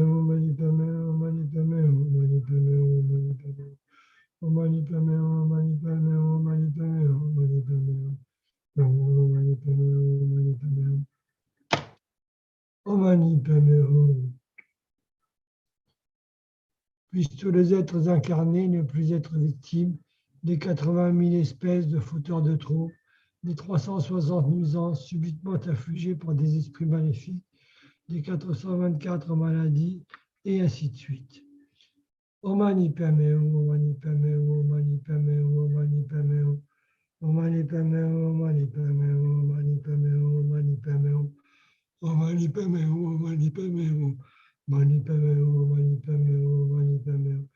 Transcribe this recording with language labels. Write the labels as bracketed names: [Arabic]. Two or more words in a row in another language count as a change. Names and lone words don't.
[Sanskrit] mani padme hum, mani padme hum, mani padme hum, mani padme hum. Om mani padme hum, mani padme hum, mani padme hum, mani padme hum. Om mani padme hum, mani padme hum. Om mani padme hum. [French] Puissent tous les êtres incarnés ne plus être victimes des 80 000 espèces de fauteurs de troubles, des 360 nuisances subitement affligées par des esprits maléfiques, des 424 maladies, et ainsi de suite. [Sanskrit] Om mani padme hum, om mani padme hum, om mani padme hum, om mani padme hum. Om mani padme hum, om mani padme hum, om mani padme hum, om mani padme hum. Om mani padme hum, om mani padme hum. Mani padme hum, mani padme hum, mani padme hum.